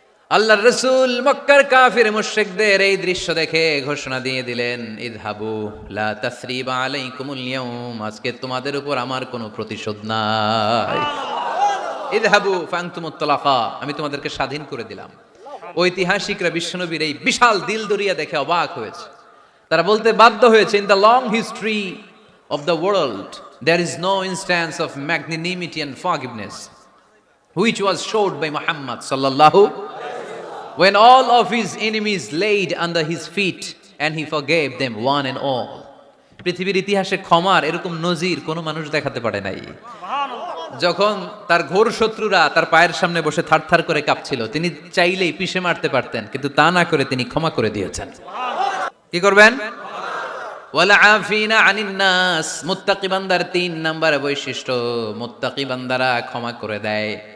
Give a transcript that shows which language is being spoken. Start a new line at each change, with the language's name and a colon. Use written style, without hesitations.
Bangla: আল্লাহর রাসূল মক্কার কাফির মুশরিকদের এই দৃশ্য দেখে ঘোষণা দিয়ে দিলেন,
Arabic: ইযহাবু লা তাসরিবা আলাইকুমুল ইয়াউম,
Bangla: আজকে তোমাদের উপর আমার কোনো প্রতিশোধ নাই।
Arabic: ইযহাবু ফাআনতুমুত তালাকা,
Bangla: আমি তোমাদেরকে স্বাধীন করে দিলাম। ঐতিহাসিকরা বিশ্বনবীর এই বিশাল দিল দরিয়া দেখে অবাক হয়েছে। তারা বলতে বাধ্য হয়েছে,
English: In the long history of the world there is no instance of magnanimity and forgiveness which was showed by Muhammad sallallahu, when all of his enemies laid under his feet and he forgave them one and all.
Bangla: পৃথিবীর ইতিহাসে ক্ষমার এরকম নজির কোনো মানুষ দেখাতে পারে নাই। যখন তার ঘোর শত্রুরা তার পায়ের সামনে বসে থারথার করে কাঁপছিল, তিনি চাইলেই পিষে মারতে পারতেন, কিন্তু তা না করে তিনি ক্ষমা করে দিয়েছেন। কি করবেন?
Arabic: ওয়ালা আফিনা আনিন নাস,
Bangla: মুত্তাকি বান্দার 3 নাম্বার বৈশিষ্ট্য, মুত্তাকি বান্দারা ক্ষমা করে দেয়।